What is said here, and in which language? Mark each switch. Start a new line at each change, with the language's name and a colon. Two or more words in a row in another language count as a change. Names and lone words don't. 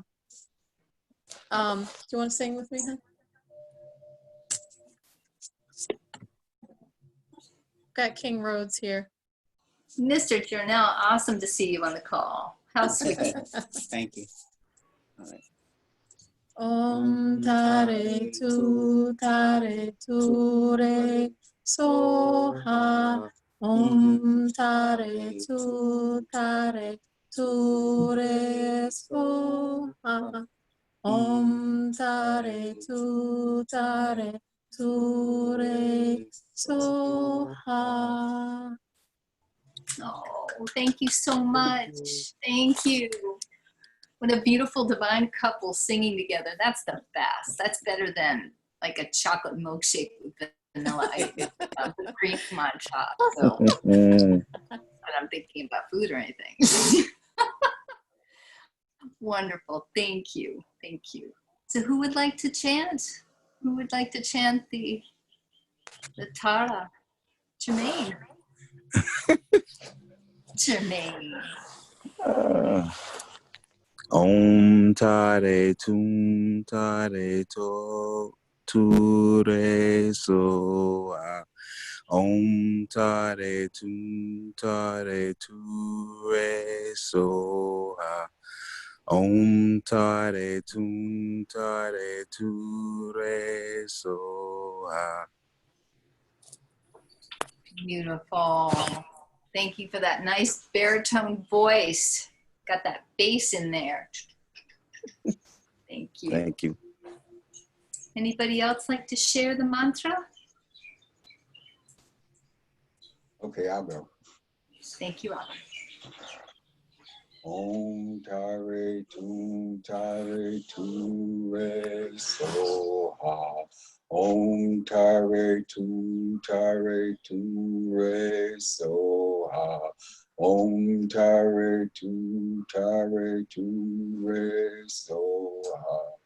English: Do you want to sing with me, huh? Got King Rhodes here. Mr. Journell, awesome to see you on the call. How sweet. Thank you. All right.
Sanskrit: Om tare ture so ha. Om tare ture so ha. Om tare ture so ha.
English: Oh, thank you so much. Thank you. What a beautiful divine couple singing together. That's the best. That's better than like a chocolate milkshake with vanilla ice, with cream on top. So, but I'm thinking about food or anything. Wonderful. Thank you. Thank you. So who would like to chant? Who would like to chant the Tara? Jermaine. Jermaine.
Sanskrit: Om tare tum tare to re so ha. Om tare tum tare to re so ha. Om tare tum tare to re so ha.
English: Beautiful. Thank you for that nice baritone voice. Got that bass in there. Thank you. Thank you. Anybody else like to share the mantra? Okay, I'll go. Thank you, Robin.
Sanskrit: Om tare tu re so ha. Om Tare Tu Re So Ha. Om Tare Tu Re So Ha.